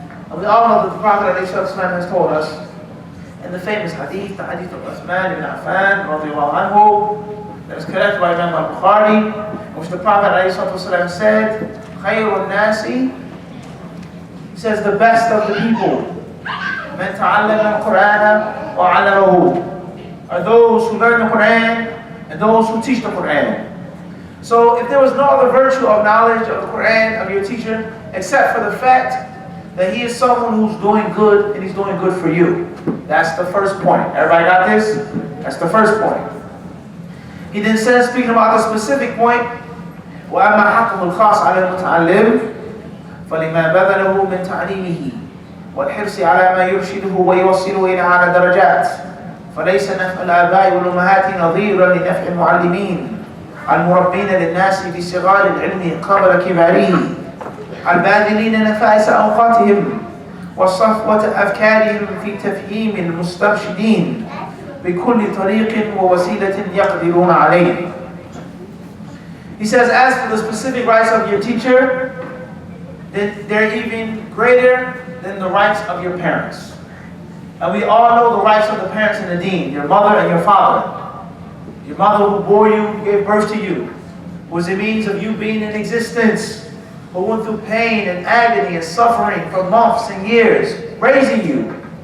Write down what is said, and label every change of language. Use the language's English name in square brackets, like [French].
[English] And we all know that the Prophet ﷺ has told us in the famous hadith, the hadith of Uthman ibn Affan, radiallahu anhu, that is collected by Imam al-Bukhari, in which the Prophet ﷺ said, [Arabic] خَيْرُ النَّاسِ, [English] he says, the best of the people, [Arabic] مَنْ تَعَلَّمَ الْقُرْآنَ وَعَلَّمَهُ, [English] are those who learn the Quran and those who teach the Quran. So if there was no other virtue of knowledge of the Quran of your teacher, except for the fact that he is someone who's doing good and he's doing good for you. That's the first point. Everybody got this? That's the first point. He then says, speaking about the specific point, [Arabic] وَأَمَّا حَقُّهُ الْخَاص عَلَى الْمُتَعَلِّمِ فَلِمَا بَذَلَهُ مِنْ تَعْلِيمِهِ وَالْحِرْصِ عَلَى مَا يُرْشِدُهُ وَيُوَصِّلُهُ إِلَى أعلى درجات فليس نفع الآباء والأمهات نظيرا لنفع المعلمين المربين للناس بصغار العلم قبل كباره الباذلين نفائس أوقاتهم وصفوة أفكارهم في تفهيم المسترشدين بكل طريق ووسيلة يقدرون عليه. [English] He says, as for the specific rights of your teacher, they're even greater than the rights of your parents. And we all know the rights of the parents in the deen, your mother and your father. Your mother who bore you, who gave birth to you, was the means of you being in existence, who went through pain and agony and suffering for months and years, raising you.